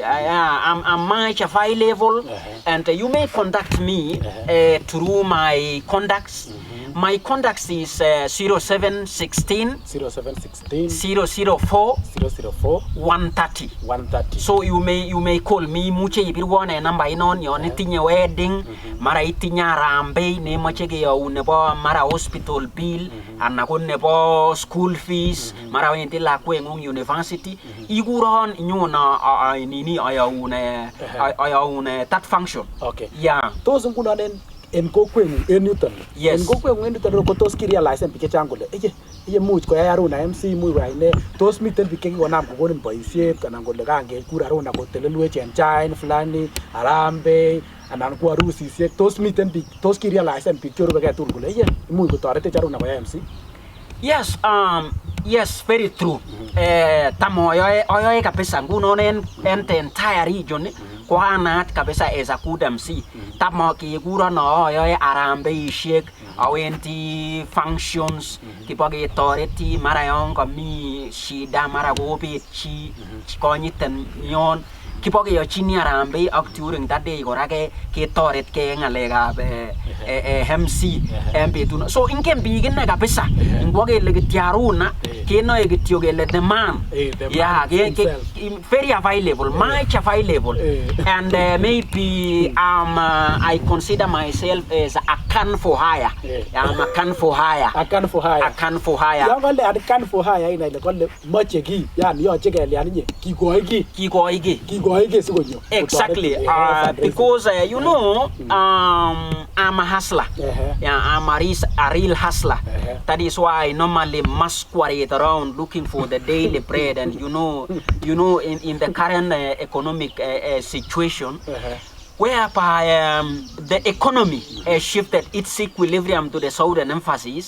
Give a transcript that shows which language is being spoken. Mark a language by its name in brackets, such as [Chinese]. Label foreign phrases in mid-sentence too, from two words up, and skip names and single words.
[English] I'm much available, and you may contact me through my contacts. My contacts is 0716 0716 004 004 130. 130. So you may call me [Kalenjin] muche ibirwane number inon yon itinye wedding mara itinye arambe ne moche ke yo nebo mara [English] hospital bill [Kalenjin] ana ko nebo [English] school fees [Kalenjin] mara wendi lakwe ngung university iguron nyona nini ayaune [English] that function. Okay. Yeah. [Kalenjin] Those ngunonen en kokwengu en yuton. [English] Yes. [Kalenjin] En kokwengu en yuton ko tos kirealize en biik chechang kole iye much koyai Aruna MC much koyai ne tos miten biik chekikonam kokonin boisiet anan kole kangekur Aruna kotelelwech en chain fulani arambe anan ko arusisiek tos miten biik tos kirealize en biik chorubekee tugul kole iye much kotoretech Aruna koyai MC. [English] Yes, yes, very true. [Kalenjin] Tamo ayoe kabisa ngunon en [English] the entire region [Kalenjin] ko anaat kabisa [English] as a good MC. [Kalenjin] Tamo kikuro no ayoe arambeisiek awendi functions kiboketoreti mara yon komi shida mara kobet chi konyiten yon kibokeyochini arambe ak [English] during that day [Kalenjin] kora ketoret ke ngalekab MC en betut. So ingen biik ine kabisa ingwakele kityo Aruna kenoe kityo kele [English] the man. Yeah, very available, much available. And maybe I consider myself as a can for hire. I'm a can for hire. A can for hire. A can for hire. [Kalenjin] Yang kole [English] a can for hire [Kalenjin] ina ile kole moche ki yani yoche kelian inye kikoiki sikonyo. [English] Exactly. Because you know I'm a hustler. Yeah, I'm a real hustler. That is why I normally masquerade around looking for the daily bread. And you know, in the current economic situation, whereby the economy has shifted its equilibrium to the southern emphasis.